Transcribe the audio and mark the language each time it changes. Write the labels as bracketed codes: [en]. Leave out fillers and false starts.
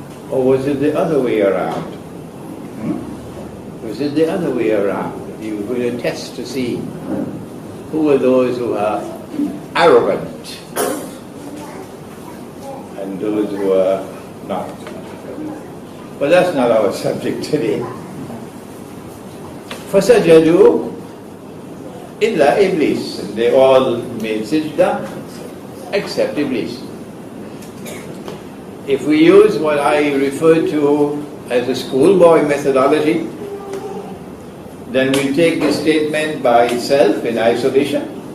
[en] Or was it the other way around? Was it the other way around? You were going to test to see who are those who are arrogant and those who are not. But that's not our subject today. [ar] فَسَجَدُوا إِلَّا Iblis. [en] And they all made sajda except Iblis. If we use what I refer to as a schoolboy methodology, then we take the statement by itself in isolation.